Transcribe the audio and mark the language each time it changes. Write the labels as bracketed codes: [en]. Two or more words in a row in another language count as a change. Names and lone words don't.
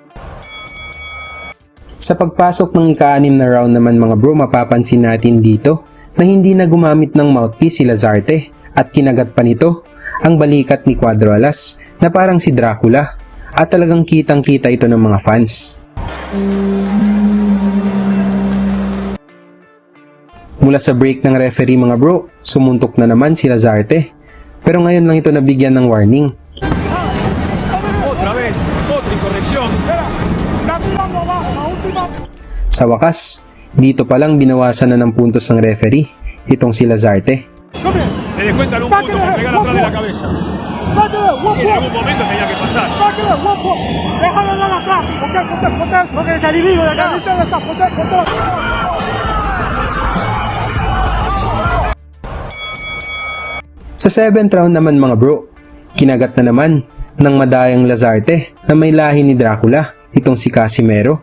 [tl] Sa pagpasok ng ika-6 na round naman mga bro, mapapansin natin dito na hindi na gumamit ng mouthpiece si Lazarte at kinagat pa nito ang balikat ni Cuadro Alas na parang si Dracula at talagang kitang-kita ito ng mga fans. Mula sa break ng referee mga bro, sumuntok na naman si Lazarte pero ngayon lang ito nabigyan ng warning. [es] Otra vez, otra incorrección. [tl] Sa wakas, dito pa lang binawasan na ng puntos ng referee itong si Lazarte. [es] Se descuentan un punto por pegar atrás de la cabeza. Y en algún momento tenía que pasar. [tl] Sa 7th round naman mga bro, kinagat na naman ng madayang Lazarte na may lahi ni Dracula itong si Casimero.